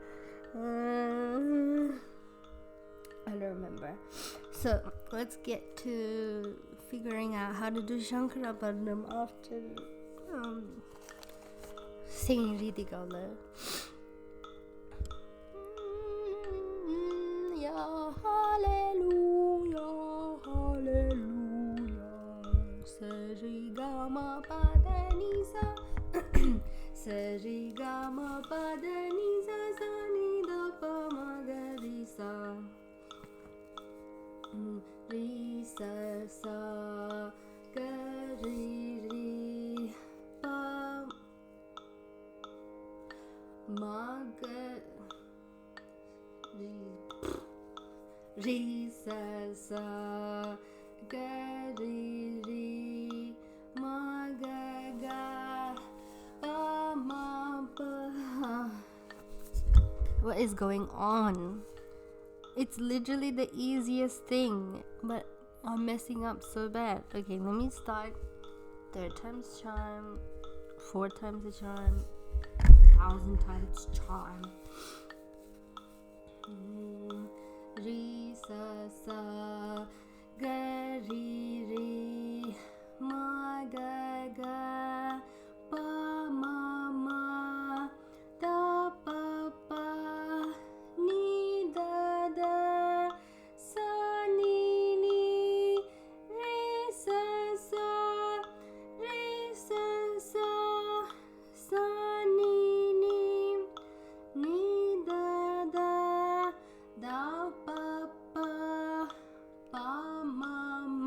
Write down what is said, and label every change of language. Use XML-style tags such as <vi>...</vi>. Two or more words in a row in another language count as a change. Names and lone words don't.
<en>I don't remember. So let's get to figuring out how to do Shankarabharanam after singing Reethigowla. Yeah, hallelujah, hallelujah.</en> <sa>Sree gama pada ni sa. Sree gama pada ni sa sa ni da pa ma ga ri sa. Ri sa sa ga ri ri pa ma ga ri sa sa ga ri ri ma ga ga pa ma pa.</sa> <en>What is going on? It's literally the easiest thing, but I'm messing up so bad. Okay, let me start. 3rd time's charm, 4 times the charm, 1,000 times charm.</en> <sa>Ri sa sa ga ri ri ma ga ga pa ma ma da pa pa ni da da sa ni ni re sa sa sa ni ni da da da pa pa pa ma</sa>